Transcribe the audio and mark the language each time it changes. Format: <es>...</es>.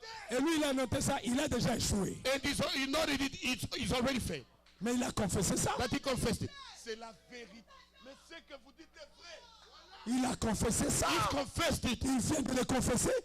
<fr>Et lui, il a noté ça, il a déjà échoué.</fr> <en>And he noted it, it's already failed.</en> <fr>Mais il a confessé ça.</fr> <en>That he confessed it.</en> <fr>C'est la vérité. Mais ce que vous dites est vrai. Il a confessé ça.</fr> <en>He confessed it.</en> <fr>Il vient de le confesser.</fr>